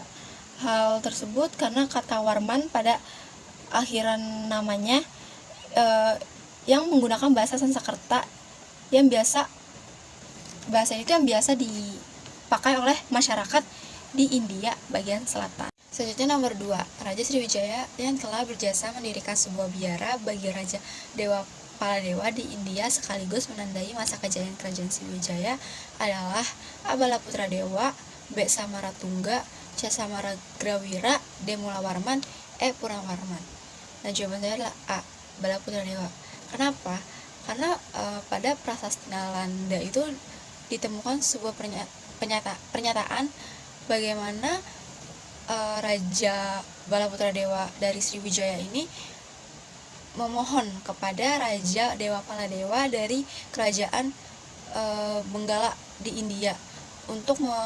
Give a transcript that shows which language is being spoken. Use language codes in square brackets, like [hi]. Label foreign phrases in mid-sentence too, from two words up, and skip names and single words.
[id] Hal tersebut karena kata Warman pada akhiran namanya yang menggunakan bahasa Sanskerta yang biasa dipakai oleh masyarakat di India bagian selatan. Selanjutnya nomor 2, Raja Sriwijaya yang telah berjasa mendirikan sebuah biara bagi Raja Dewa Paladewa di India sekaligus menandai masa kejayaan kerajaan Sriwijaya adalah A. Balaputra Dewa, B. Samaratungga, C. Samaragrawira, D. Mulawarman, E. Purawarman. Nah, jawaban saya adalah A. Balaputra Dewa. Kenapa? Karena pada prasasti Nalanda itu ditemukan sebuah pernyataan bagaimana Raja Balaputra Dewa dari Sriwijaya ini memohon kepada Raja Dewa Paladewa dari kerajaan Benggala di India untuk